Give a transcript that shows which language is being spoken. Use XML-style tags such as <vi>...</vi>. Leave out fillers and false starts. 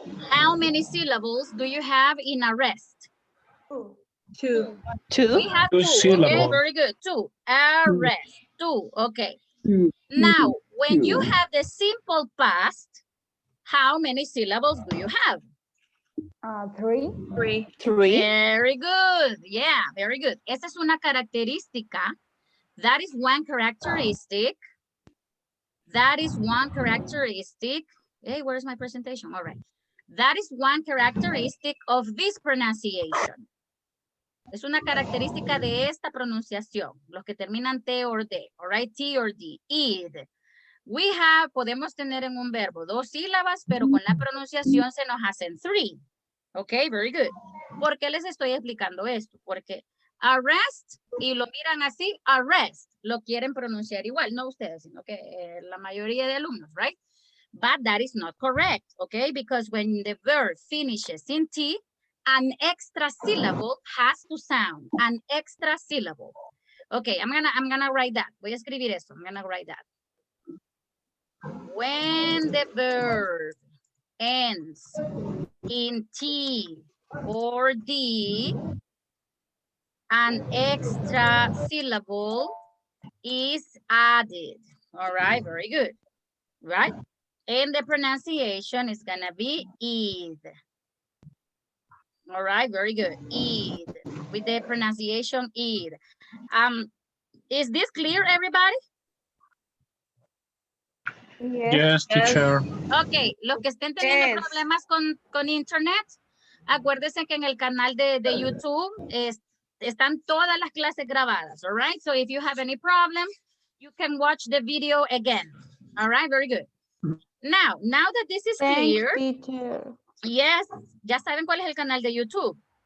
<en>How many syllables do you have in arrest? Two. We have Two two. Okay, syllables. very good. Two. Arrest. Two. Okay. Now, when you have the simple past, how many syllables do you have? 3. Very good. Yeah, very good.</en> <es>Esa es una característica.</es> <en>That is one characteristic. That is one characteristic. Hey, where's my presentation? All right. That is one characteristic of this pronunciation.</en> <es>Es una característica de esta pronunciación. Los que terminan T or D.</es> <en>All right, T or D. Eat. We have,</en> <es>podemos tener en un verbo 2 sílabas, pero con la pronunciación se nos hacen 3. Ok,</es> <en>very good.</en> <es>¿Por qué les estoy explicando esto? Porque arrest, y lo miran así, arrest, lo quieren pronunciar igual. No ustedes, sino que la mayoría de alumnos, right?</es> <en>But that is not correct, okay? Because when the verb finishes in T, an extra syllable has to sound, an extra syllable. Okay, I'm gonna write that.</en> <es>Voy a escribir eso.</es> <en>I'm gonna write that. When the verb ends in T or D, an extra syllable is added. All right, very good. Right? And the pronunciation is gonna be eat. All right, very good. Eat. With the pronunciation eat. Is this clear, everybody? Yes, teacher.</en> <es>Ok, los que estén teniendo problemas con internet, acuérdense que en el canal de YouTube están todas las clases grabadas,</es> <en>all right? So if you have any problem, you can watch the video again. All right, very good. Now that this is clear, Teacher.</en> <es>yes, ya saben cuál es el canal de YouTube.</es>